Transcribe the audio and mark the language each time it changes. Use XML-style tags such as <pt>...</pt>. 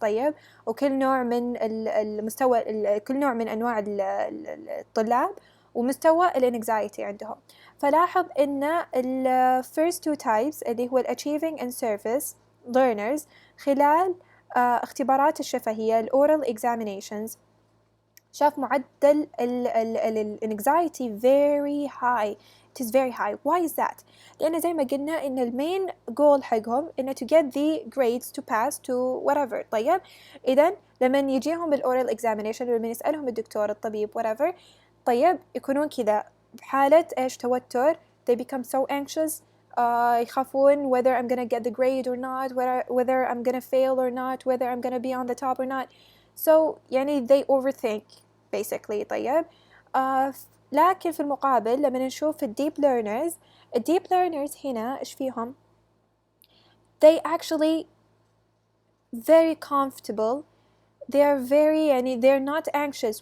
<ar>طيب, وكل نوع من المستوى كل نوع من أنواع الطلاب ومستوى anxiety عندهم. فلاحظ إن</ar> <en>first two types</en> <ar>اللي هو</ar> <en>achieving and surface learners</en> <ar>خلال اختبارات الشفهية</ar> <en>oral examinations</en> <ar>شاف معدل</ar> <en>anxiety very high. It is very high. Why is that?</en> <ar>لأن زي ما قلنا إن main goal حقهم إنه</ar> <en>to get the grades to pass to whatever.</en> <ar>طيب, إذن لما يجيهم oral examination لما يسألهم الدكتور الطبيب whatever, طيب يكونون كذا بحالة إيش توتر.</ar> <en>They become so anxious.</en> <ar>يخافون</ar> <en>whether I'm gonna get the grade or not, whether I'm gonna fail or not, whether I'm gonna be on the top or not. So يعني they overthink basically.</en> <ar>طيب, لكن في المقابل لما نشوف deep learners هنا إيش فيهم؟</ar> <en>They actually very comfortable. They are very يعني they're not anxious.</en>